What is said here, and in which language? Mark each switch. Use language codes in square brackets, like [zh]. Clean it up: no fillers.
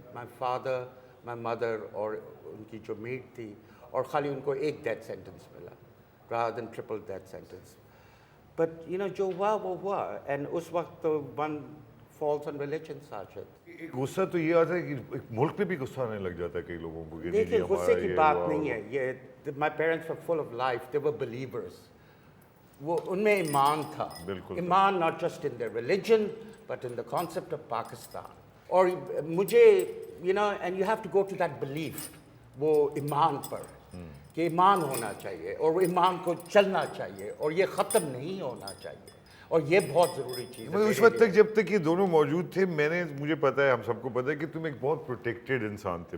[en] my father my mother [ur] اور ان کی جو میٹ تھی اور خالی ان کو ایک ڈیتھ سینٹنس ملا [en] rather than triple death sentence. [ur] But جو ہوا وہ ہوا. اینڈ اس وقت تو [en] one falls on religion [ur] Sajid. غصہ تو یہ آتا ہے کہ ایک ملک پہ بھی غصہ آنے لگ جاتا ہے کئی لوگوں کو. دیکھیں غصے کی بات نہیں ہے یہ. [en] My parents were full of life. They were believers. [ur] وہ ان میں ایمان تھا. [en] ایمان not just in their religion but in the concept of Pakistan. [ur] اور مجھے [en] and you have to go to that belief [ur] وہ ایمان پر کہ ایمان ہونا چاہیے اور وہ ایمان کو چلنا چاہیے اور یہ ختم نہیں ہونا چاہیے. اور یہ بہت ضروری چیز ہے. اس وقت تک جب تک یہ دونوں موجود تھے مجھے پتا ہے ہم سب کو پتا ہے کہ تم ایک بہت پروٹیکٹڈ انسان تھے.